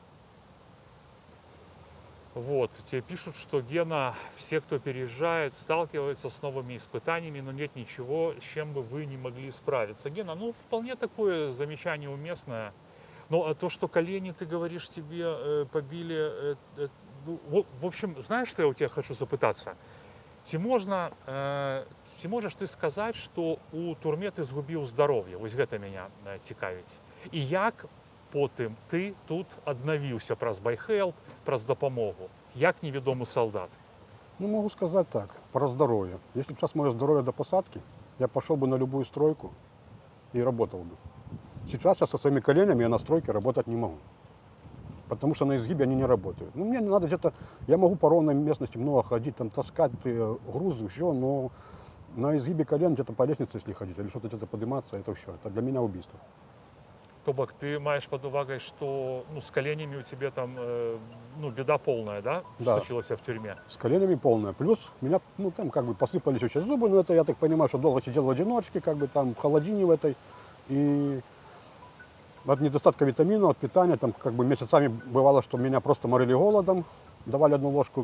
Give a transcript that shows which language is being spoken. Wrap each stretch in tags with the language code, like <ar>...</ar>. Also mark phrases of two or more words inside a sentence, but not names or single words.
<ru>Вот, тебе пишут, что, Гена, все, кто переезжает, сталкиваются с новыми испытаниями, но нет ничего, с чем бы вы не могли справиться. Гена, ну, вполне такое замечание уместное. Ну, а то, что колени, ты говоришь, тебе побили, в общем, знаешь, что я у тебя хочу запытаться?</ru> <be>Ці можаш ты сказаць, што у турме ты згубіў здароўе? Вось гэта мяне цікавіць. І як потым ты тут аднавіўся праз байхелп, праз дапамогу, як невядомы солдат?</be> <ru>Ну, могу сказать так, про здоровье. Если бы сейчас мое здоровье до посадки, я пошел бы на любую стройку и работал бы. Сейчас я со своими коленями я на стройке работать не могу. Потому что на изгибе они не работают. Ну, мне не надо где-то, я могу по ровной местности много ходить, там таскать грузы, все, но на изгибе колен где-то по лестнице, если ходить, или что-то где-то подниматься, это все, это для меня убийство.</ru> <be>То бок ты маеш пад увагай, што ну, з коленями у тебе там ну,</be> <ru>беда полная,</ru> <be>да?</be> <ru>Да. Случилась в тюрьме? С коленями полная. Плюс меня, ну, там как бы посыпались очень зубы, но это, я так понимаю, что долго сидел в одиночке, как бы там в холодине в этой, и от недостатка витаминов, от питания, там как бы месяцами бывало, что меня просто морили голодом, давали одну ложку.</ru>